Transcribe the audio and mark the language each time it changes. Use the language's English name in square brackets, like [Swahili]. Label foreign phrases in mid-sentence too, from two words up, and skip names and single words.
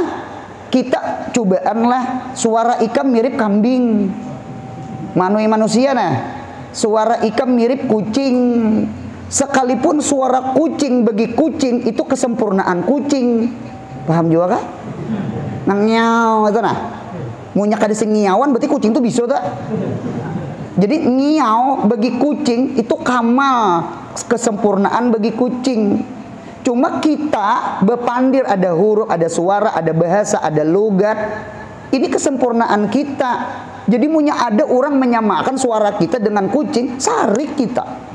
[Banjar] Kita cobaanlah suara ikam mirip kambing, manusia nah. [Indonesian] Suara ikam mirip kucing. Sekalipun suara kucing bagi kucing itu kesempurnaan kucing. [Banjar] Paham juga kah? Nang nyaw itu nah. Munya kada sing ngiawan berarti kucing itu bisa tak? [Indonesian] Jadi ngiaw bagi kucing itu kamal, kesempurnaan bagi kucing. Cuma kita bepandir, ada huruf, ada suara, ada bahasa, ada logat. Ini kesempurnaan kita. Jadi munya ada orang menyamakan suara kita dengan kucing, sarik kita.